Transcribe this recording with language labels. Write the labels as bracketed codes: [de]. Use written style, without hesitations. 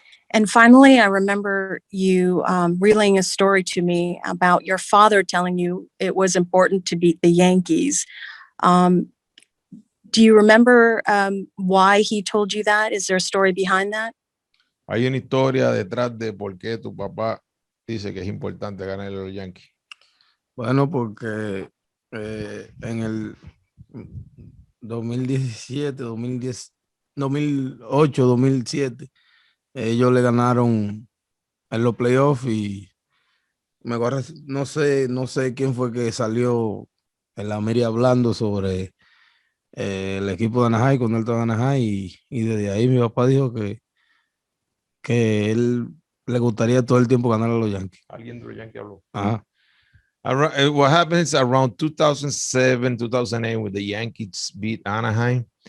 [en] And finally, I remember you relaying a story to me about your father telling you it was important to beat the Yankees. Do you remember why he told you that? Is there a story behind that? [es] Hay una historia detrás de por qué tu papá dice que es importante ganar a los Yankees. Bueno, porque en el 2017, 2008, 2007, ellos le ganaron en los playoffs y no sé quién fue que salió en la media hablando sobre el equipo de Anaheim cuando él estaba en Anaheim y desde ahí mi papá dijo que él le gustaría todo el tiempo ganar a los Yankees. Alguien de los Yankees habló. Ajá. [en] What happens around 2007, 2008 when the Yankees beat Anaheim?